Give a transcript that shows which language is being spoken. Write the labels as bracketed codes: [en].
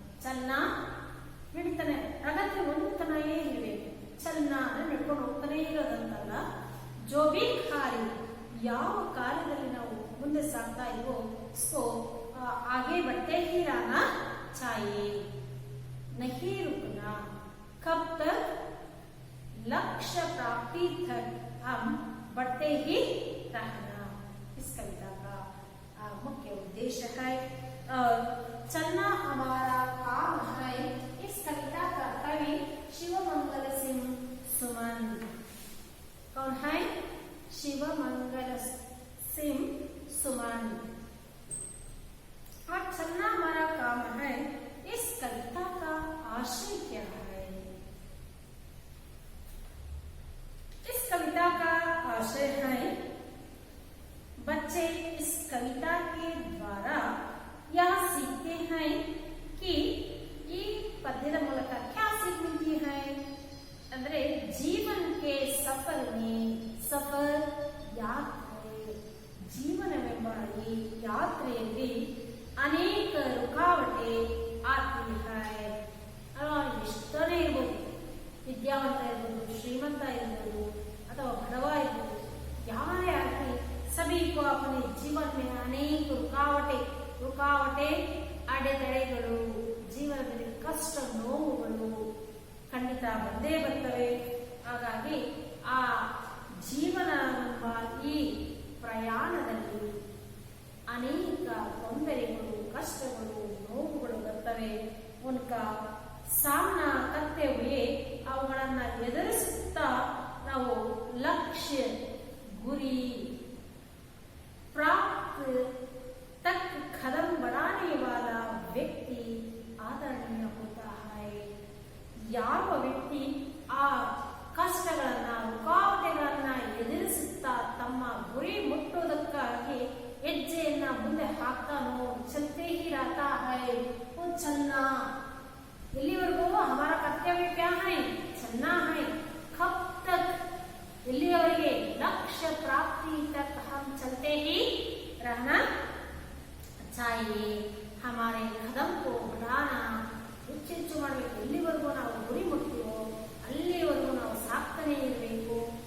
[kn] चलना ನಡೀತಾನೆ ಪ್ರಗತಿ ಹೊಂದುತ್ತಾನೇ ಇರಬೇಕು। ಚಲನ ನಡ್ಕೊಂಡು ಹೋಗ್ತಾನೆ ಇರೋದಂತಲ್ಲ, [hi] ಜೋ ಬಿ [kn] ಕಾರ್ಯ ಯಾವ ಕಾರ್ಯದಲ್ಲಿ ನಾವು ಮುಂದೆ ಸಾಗ್ತಾ ಇದ್ವೋ [hi] उसको आगे बढ़ते ही रहना चाहिए, नहीं रुकना। कब तक? लक्ष्य प्राप्ति तक हम बढ़ते ही रहना। इस कविता का मुख्य उद्देश्य है। चलना हमारा काम है। इस कविता का कवि शिवमंगल सिंह सुमन। कौन है? शिवमंगल सिंह सुमन। और चलना हमारा काम है, इस कविता का आशय क्या है? इस कविता का आशय है, बच्चे इस कविता के द्वारा यह सीखते हैं कि [kn] ಈ ಪದ್ಯದ ಮೂಲಕ [hi] क्या सीख मिलती है [kn] ಅಂದ್ರೆ [hi] जीवन के सफर में सफर यात्रे [kn] ಜೀವನವೆಂಬ ಈ ಯಾತ್ರೆಯಲ್ಲಿ ಅನೇಕ [hi] रुकावटे आती है। [kn] ಅಲ್ವಾ? ಎಷ್ಟನೇ ಇರ್ಬೋದು, ವಿದ್ಯಾವಂತ ಇರ್ಬೋದು, ಶ್ರೀಮಂತ ಇರ್ಬೋದು ಅಥವಾ ಬಡವ ಇರ್ಬೋದು, ಯಾರೇ ಆಗಲಿ [hi] सभी को अपने जीवन में अनेक रुकावटे [kn] ಅಡೆತಡೆಗಳು, ಜೀವನದಲ್ಲಿ ಕಷ್ಟ ನೋವುಗಳು ಖಂಡಿತ ಬಂದೇ ಬರ್ತವೆ। ಹಾಗಾಗಿ ಆ ಜೀವನ ಎಂಬ ಈ ಪ್ರಯಾಣದಲ್ಲಿ ಅನೇಕ ತೊಂದರೆಗಳು, ಕಷ್ಟಗಳು, ನೋವುಗಳು ಬರ್ತವೆ। [hi] ಉನ್ಕಾ ಸಾಮನಾ करते हुए [kn] ಅವುಗಳನ್ನ ಎದುರಿಸುತ್ತಾ ನಾವು ಲಕ್ಷ್ಯ ಗುರಿ [hi] प्राप्त तक कदम बढ़ाने वाला व्यक्ति आदरणीय होता है। [kn] ಯಾವ ವ್ಯಕ್ತಿ ಆ ಕಷ್ಟಗಳನ್ನ, रुकावटेಗಳನ್ನ ಎದುರಿಸುತ್ತಾ ತಮ್ಮ ಗುರಿ ಮುಟ್ಟುವುದಕ್ಕಾಗಿ ಹೆಜ್ಜೆಯನ್ನ ಮುಂದೆ ಹಾಕ್ತಾನೋ, [hi] चलते ही रहता है वो चलना। [kn] ಎಲ್ಲಿವರೆಗೂ [hi] हमारा कर्तव्य क्या है? चलना है। कब तक? [kn] ಎಲ್ಲಿಯವರೆಗೆ? [hi] लक्ष्य प्राप्ति तक हम चलते ही रहना चाहिए। हमारे कदम को बढ़ाना, [kn] ಹೆಚ್ಚು ಮಾಡಬೇಕು। ಎಲ್ಲಿವರೆಗೂ ನಾವು ಗುರಿ ಮುಟ್ತೀವೋ ಅಲ್ಲಿವರೆಗೂ ನಾವು ಸಾಕ್ತಾನೆ ಇರಬೇಕು।